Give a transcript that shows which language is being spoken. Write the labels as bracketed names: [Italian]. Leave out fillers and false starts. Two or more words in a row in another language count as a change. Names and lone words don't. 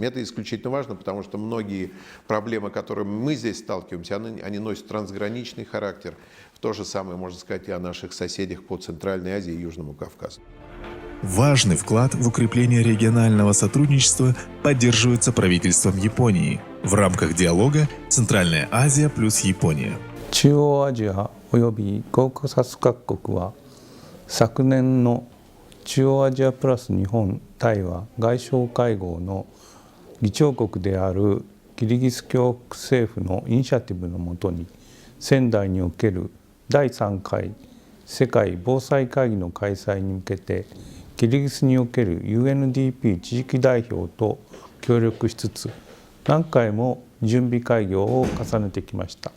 [Russian] Это исключительно важно, потому что многие проблемы, с которыми мы здесь сталкиваемся, они носят трансграничный характер. То же самое можно сказать и о наших соседях по Центральной Азии и Южному Кавказу. Важный вклад в укрепление регионального сотрудничества поддерживается правительством Японии в рамках диалога «Центральная Азия плюс Япония». [Japanese] 中央アジアおよびコーカサス各国は昨年の中央アジアプラス日本対話外相会合の議長国であるキリギス共和国政府のイニシアティブのもとに仙台における第3回世界防災会議の開催に向けてキリギスにおける UNDP 地域代表と協力しつつ何回も準備会議を重ねてきました。